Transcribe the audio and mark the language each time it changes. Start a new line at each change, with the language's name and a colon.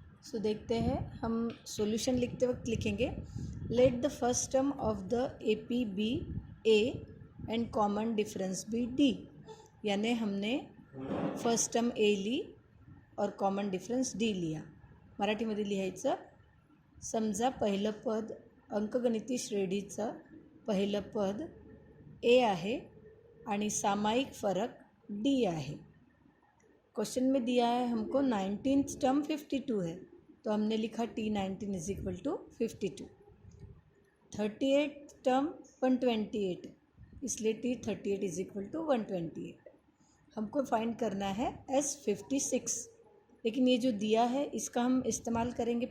Hindi: सो देखते हैं, हम सॉल्यूशन लिखते वक्त लिखेंगे
English: let the first term of the A P be a and common difference be d,
Hindi: यानी हमने फर्स्ट टर्म ए ली और कॉमन डिफरेंस डी लिया।
Marathi: मराठीमध्ये लिहायचं, समजा पहिलं पद अंकगणिती श्रेणीचं पहिलं पद ए आहे आणि सामायिक फरक डी
Hindi: है। क्वेश्चन में दिया है हमको 19th टर्म 52 है, तो हमने लिखा
English: T19 is equal to 52।
Hindi: 38th term 128, इसलिए
English: T38 is equal to 128।
Hindi: हमको फाइंड करना है S56, लेकिन ये जो दिया है इसका हम इस्तेमाल करेंगे।